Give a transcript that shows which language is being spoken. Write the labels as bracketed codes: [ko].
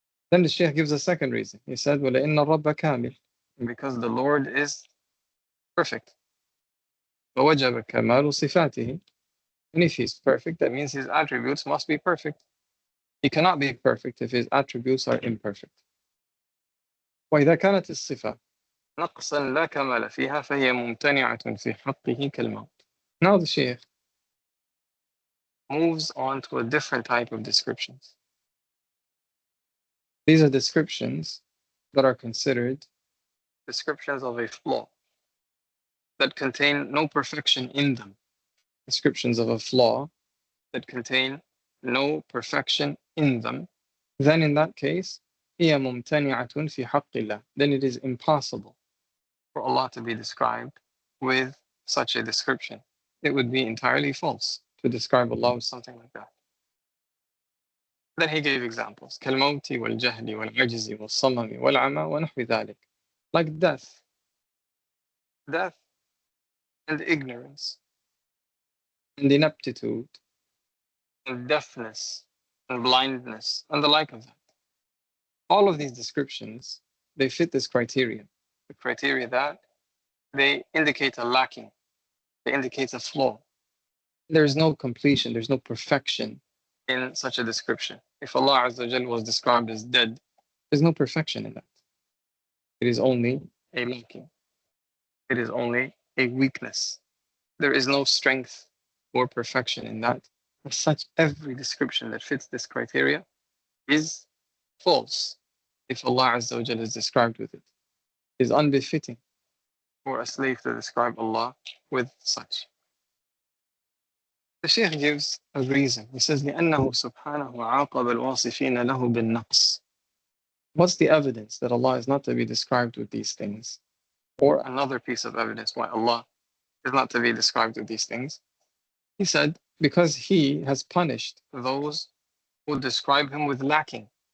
[en] Then the Shaykh gives a second reason. He said, [ar] وَلَإِنَّ الرَّبَّ كَامِلٌ, [en] because the Lord is perfect. [ar] وَوَجَبَ كَمَالُ صِفَاتِهِ, [en] and if He's perfect, that means His attributes must be perfect. He cannot be perfect if His attributes are imperfect. [ar] وإذا كانت الصفة نقصا لا كمال فيها فهي ممتنعة في حقه كالموت. [en] Now the Shaykh moves on to a different type of descriptions. These are descriptions that are considered descriptions of a flaw that contain no perfection in them. Descriptions of a flaw that contain no perfection in them. then in that case, [ar] هي ممتنعة في حق الله. [en] Then it is impossible for Allah to be described with such a description. It would be entirely false to describe Allah with something like that. Then he gave examples. [ar] كالموت والجهل والعجز والصمم والعمى ونحو ذلك. [en] Like death and ignorance and ineptitude and deafness and blindness and the like of that. All of these descriptions, they fit this criteria. The criteria that they indicate a lacking, they indicate a flaw. There's no completion, there's no perfection in such a description. If Allah Azza wa Jal was described as dead, there's no perfection in that. It is only a lacking. It is only a weakness. There is no strength or perfection in that. As such, every description that fits this criteria is false if Allah Azza wa Jal is described with it. It is unbefitting for a slave to describe Allah with such. The Shaykh gives a reason. He says, [ar] لأنه سبحانه عاقب الواصفين له بالنقص. [en] What's the evidence that Allah is not to be described with these things? Or another piece of evidence why Allah is not to be described with these things. He said, because He has punished those who describe Him with lacking.